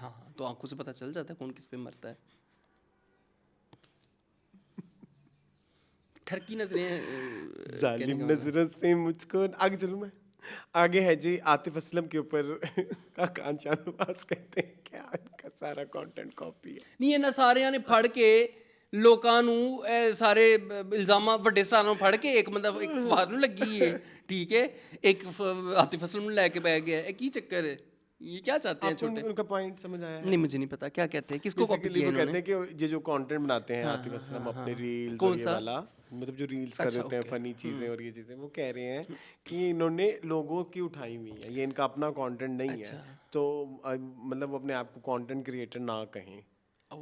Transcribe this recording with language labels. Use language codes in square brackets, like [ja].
[hi] हाँ, तो आंखों से पता चल जाता है कौन किस पे मरता है। ठरकी नजरें जालिम नजरों से मुझको। आगे चलूं मैं? आगे है जी आतिफ असलम के ऊपर कान शाहनवाज कहते हैं क्या इनका सारा कंटेंट कॉपी है। [pa] नहीं, ਇਹਨਾਂ ਸਾਰਿਆਂ ਨੇ ਫੜ ਕੇ ਲੋਕਾਂ ਨੂੰ ਇਹ ਸਾਰੇ ਇਲਜ਼ਾਮਾਂ ਵੱਡੇ ਸਰਾਂ ਨੂੰ ਫੜ ਕੇ ਇੱਕ ਬੰਦਾ ਇੱਕ ਫਾਰ ਨੂੰ ਲੱਗੀ ਹੈ, [hi] ठीक है, एक [pa] आतिफ असलम ਨੂੰ ਲੈ ਕੇ ਬੈ ਗਿਆ। ਇਹ ਕੀ ਚੱਕਰ [hi] है? ये क्या चाहते हैं छोटे? उनका पॉइंट समझ आया है? नहीं, मुझे नहीं पता क्या कहते हैं, किसको कॉपी [en] Basically [hi] किया वो कहते हैं कि ये जो कंटेंट बनाते हैं आतिफ असलम अपने रील्स कौन और ये सा? वाला, मतलब जो रील्स कर अच्छा, देते हैं [en] okay. [hi] फनी चीजें और ये चीजें, वो कह रहे हैं कि इन्होंने लोगों की उठाई हुई है, ये इनका अपना कंटेंट नहीं है। तो मतलब वो अपने आप को कंटेंट क्रिएटर ना कहें।